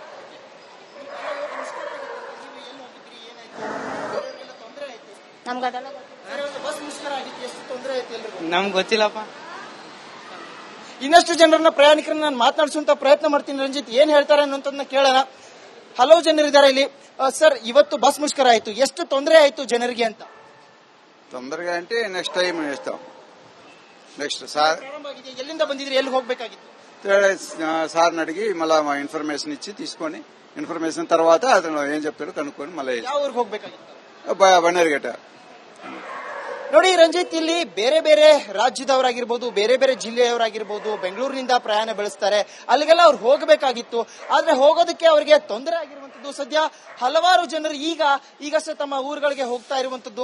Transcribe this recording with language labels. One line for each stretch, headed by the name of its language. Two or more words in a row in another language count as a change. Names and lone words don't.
Kannada: ನಮ್ಗೆ ಅದೆಲ್ಲ ನಮ್ಗೆ ಗೊತ್ತಿಲ್ಲಪ್ಪ. ಇನ್ನಷ್ಟು ಜನರನ್ನ ಪ್ರಯಾಣಿಕರನ್ನ ನಾನು ಮಾತನಾಡಿಸುವಂತ ಪ್ರಯತ್ನ ಮಾಡ್ತೀನಿ. ರಂಜಿತ್ ಏನ್ ಹೇಳ್ತಾರೆ ಅನ್ನೋದನ್ನ ಕೇಳೋಣ. ಹಲವು ಜನರಿದ್ದಾರೆ ಇಲ್ಲಿ. ಸರ್, ಇವತ್ತು ಬಸ್ ಮುಷ್ಕರ ಆಯ್ತು, ಎಷ್ಟು ತೊಂದರೆ ಆಯ್ತು ಜನರಿಗೆ ಅಂತ?
Telugu: తొందరగా అంటే
English: next time
Telugu: వేస్తాం. నెక్స్ట్ సార్
Kannada: ಎಲ್ಲಿಂದ ಬಂದಿದ್ರಿ, ಎಲ್ಲಿ ಹೋಗ್ಬೇಕಾಗಿತ್ತು?
Telugu: సార్ని అడిగి మళ్ళా మా ఇన్ఫర్మేషన్ ఇచ్చి తీసుకొని ఇన్ఫర్మేషన్ తర్వాత అతను ఏం చెప్తాడో కనుక్కొని మళ్ళీ
Kannada: ಯಾವ ಊರಿಗೆ ಹೋಗ್ಬೇಕಾಗಿತ್ತು? ಬನ್ನೇರುಘಟ್ಟ. ನೋಡಿ ರಂಜಿತ್, ಇಲ್ಲಿ ಬೇರೆ ಬೇರೆ ರಾಜ್ಯದವರಾಗಿರ್ಬೋದು, ಬೇರೆ ಬೇರೆ ಜಿಲ್ಲೆಯವರಾಗಿರ್ಬೋದು, ಬೆಂಗಳೂರಿನಿಂದ ಪ್ರಯಾಣ ಬೆಳೆಸ್ತಾರೆ. ಅಲ್ಲಿಗೆಲ್ಲ ಅವ್ರು ಹೋಗಬೇಕಾಗಿತ್ತು. ಆದ್ರೆ ಹೋಗೋದಕ್ಕೆ ಅವರಿಗೆ ತೊಂದರೆ ಆಗಿರುವಂತದ್ದು. ಸದ್ಯ ಹಲವಾರು ಜನರು ಈಗಷ್ಟೇ ತಮ್ಮ ಊರುಗಳಿಗೆ ಹೋಗ್ತಾ ಇರುವಂತದ್ದು.